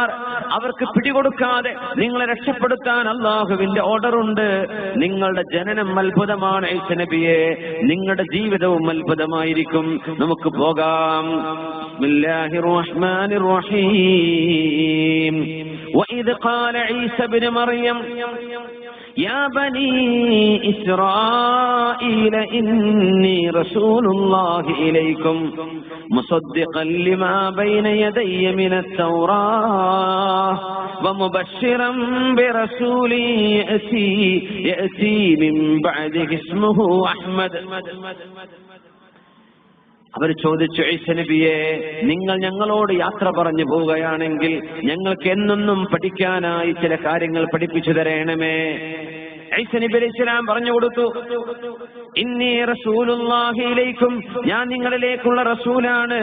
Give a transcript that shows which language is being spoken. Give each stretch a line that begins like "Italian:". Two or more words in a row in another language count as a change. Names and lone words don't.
Malayalam: അവർക്ക് പിടികൊടുക്കാതെ നിങ്ങളെ രക്ഷപ്പെടുത്താൻ അള്ളാഹുവിന്റെ ഓർഡറുണ്ട്. നിങ്ങളുടെ ജനനം അത്ഭുതമാണ് ഈസ നബിയെ, നിങ്ങളുടെ ജീവിതവും അത്ഭുതമായിരിക്കും. നമുക്ക് പോകാം.
Arabic: بسم الله الرحمن الرحيم. وإذ قال عيسى ابن مريم يا بني إسرائيل إني رسول الله إليكم مصدقا لما بين يدي من التوراة ومبشرا برسول يأتي من بعده اسمه أحمد.
Malayalam: അവർ ചോദിച്ചു, ഈസ നബിയെ, നിങ്ങൾ ഞങ്ങളോട് യാത്ര പറഞ്ഞു പോവുകയാണെങ്കിൽ ഞങ്ങൾക്ക് എന്നെന്നും പഠിക്കാനായി ചില കാര്യങ്ങൾ പഠിപ്പിച്ചു തരണമേ. ഈസ നബി അലൈഹിസ്സലാം പറഞ്ഞു കൊടുത്തു,
Arabic: إني رسول الله إليكم,
Malayalam: ഞാൻ നിങ്ങളിലേക്കുള്ള റസൂലാണ്.